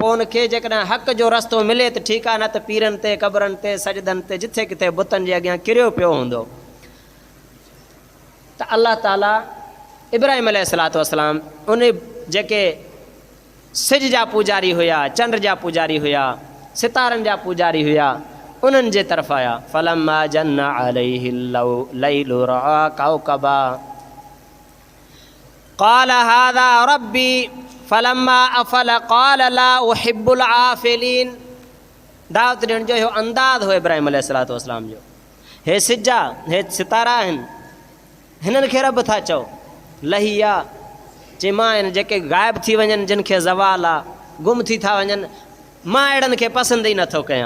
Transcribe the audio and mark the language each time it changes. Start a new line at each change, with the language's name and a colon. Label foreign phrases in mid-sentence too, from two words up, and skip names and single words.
Sindhi: पोइ उनखे जेकॾहिं हक़ जो रस्तो मिले त ठीकु आहे, न त पीरनि ते, क़बरनि ते, सजदनि ते, जिथे किथे बुतनि जे अॻियां किरियो पियो हूंदो। त अल्लाह ताला इब्राहिम अलैहिस्सलाम उन जेके सिज जा पूजारी हुया, चंड जा पूजारी हुया, सितारनि जा पूजारी हुया, उन्हनि जे तरफ़ आया।
Arabic: فلما جن عليه الليل رأى كوكبا قال هذا ربي فلما أفل قال لا أحب الآفلين.
Sindhi: दावत ॾियण जो इहो अंदाज़ हो इब्राहिम अलैहिस्सलाम जो। हे सिजा, हे सितारा आहिनि, हिननि खे रब था चओ। लहिया चई मां आहिनि जेके ग़ाइब थी वञनि, जिन खे ज़वाल आहे, गुम थी था वञनि, मां अहिड़नि खे पसंदि ई नथो कयां।